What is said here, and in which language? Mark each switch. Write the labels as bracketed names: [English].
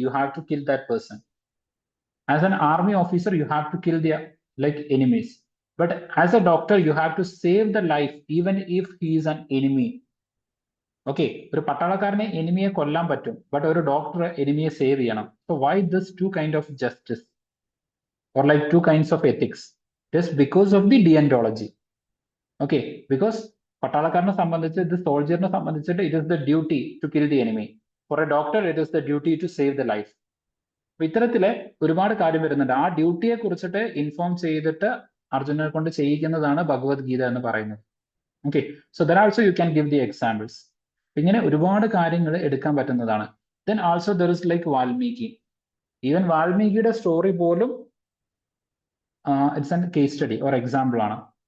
[English] You have to kill that person. As an army officer you have to kill the like enemies. But as a doctor you have to save the life even if he is an enemy. [Malayalam] Okay, ഒരു പട്ടാളക്കാരനെ എനിമിയെ കൊല്ലാൻ പറ്റും, but ഒരു doctor എനിമിയെ save ചെയ്യണം. [English] So why this two kind of justice or like two kinds of ethics? Just because of the deontology. Okay, because [Malayalam] പട്ടാളക്കാരനെ സംബന്ധിച്ച്, ഇത് സോൾജറിനെ സംബന്ധിച്ചിട്ട് [English] it is the duty to kill the enemy. For a doctor it is the duty to save the life. [Malayalam] അപ്പൊ ഇത്തരത്തിലെ ഒരുപാട് കാര്യം വരുന്നുണ്ട്. ആ ഡ്യൂട്ടിയെ കുറിച്ചിട്ട് inform ചെയ്തിട്ട് അർജുനനെ കൊണ്ട് ചെയ്യിക്കുന്നതാണ് ഭഗവത്ഗീത എന്ന് പറയുന്നത്. [English] Okay, so there also you can give the examples. [Malayalam] ഇങ്ങനെ ഒരുപാട് കാര്യങ്ങൾ എടുക്കാൻ പറ്റുന്നതാണ്. [English] Then also there is like Valmiki. Even വാൽമീകിയുടെ story പോലും it's an case study or example ആണ്.